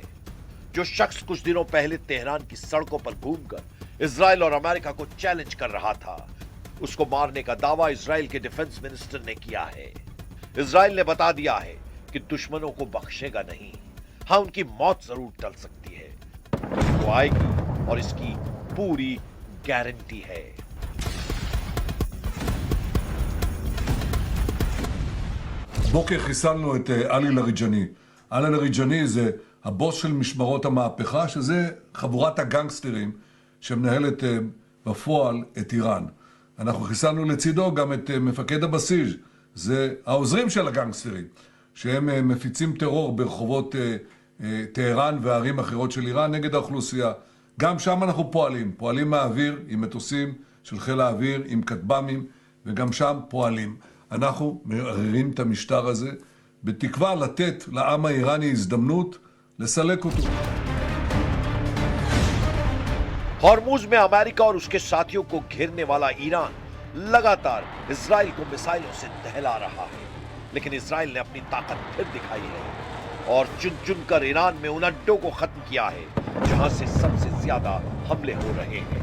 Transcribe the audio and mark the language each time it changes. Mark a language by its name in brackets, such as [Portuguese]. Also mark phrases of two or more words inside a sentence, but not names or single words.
[Hindi] जो शख्स कुछ दिनों पहले तेहरान की सड़कों पर घूमकर इजराइल और अमेरिका को चैलेंज कर रहा था, उसको मारने का दावा इजराइल के [English] defense minister [Hindi] ने किया है। इजराइल ने बता दिया है कि दुश्मनों को बख्शेगा नहीं। हां, उनकी मौत जरूर टल सकती है, वो आएगी और इसकी पूरी गारंटी है। [Hebrew] בוקר חיסלנו את עלי לריג'ני. עלי לריג'ני זה הבוס של משמרות המהפכה, שזה חבורת הגנגסטרים שמנהלת בפועל את איראן. אנחנו חיסלנו לצידו גם את מפקד הבסיס, זה העוזרים של הגנגסטרים, שהם מפיצים טרור ברחובות טהרן וערים אחרות של איראן נגד האוכלוסייה. גם שם אנחנו פועלים מהאוויר עם מטוסים של חיל האוויר, עם כטב"מים, וגם שם פועלים. אנחנו מערערים את המשטר הזה, בתקווה לתת לעם האיראני הזדמנות לסלק אותו. [Hindi] हॉर्मुज में अमेरिका और उसके साथियों को घेरने वाला ईरान लगातार इजराइल को मिसाइलों से दहला रहा है। लेकिन इजराइल ने अपनी ताकत फिर दिखाई है और चुन चुनकर ईरान में उन अड्डों को खत्म किया है जहां से सबसे ज्यादा हमले हो रहे हैं।